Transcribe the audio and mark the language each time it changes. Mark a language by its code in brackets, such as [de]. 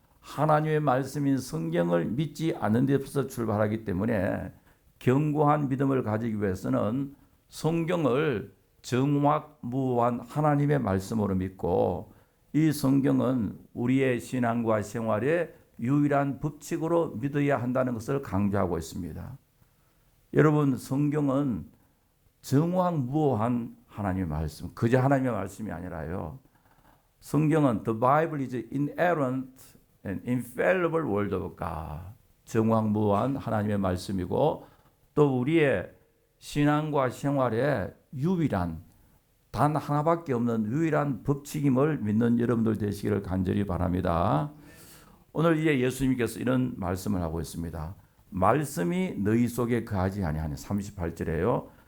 [ko] 하나님의 말씀인 성경을 믿지 않는 데서 출발하기 때문에 견고한 믿음을 가지기 위해서는 성경을 정확무한 하나님의 말씀으로 믿고 이 성경은 우리의 신앙과 생활의 유일한 법칙으로 믿어야 한다는 것을 강조하고 있습니다. 여러분, 성경은 정확무한 하나님의 말씀, 그저 하나님의 말씀이 아니라요. 성경은 [en] The Bible is inerrant and infallible word of God. [ko] 정확무한 하나님의 말씀이고 또 우리의 신앙과 생활의 유일한 단 하나밖에 없는 유일한 법칙임을 믿는 여러분들 되시기를 간절히 바랍니다. 오늘 이제 예수님께서 이런 말씀을 하고 있습니다. 말씀이 너희 속에 거하지 아니하니 38절에요.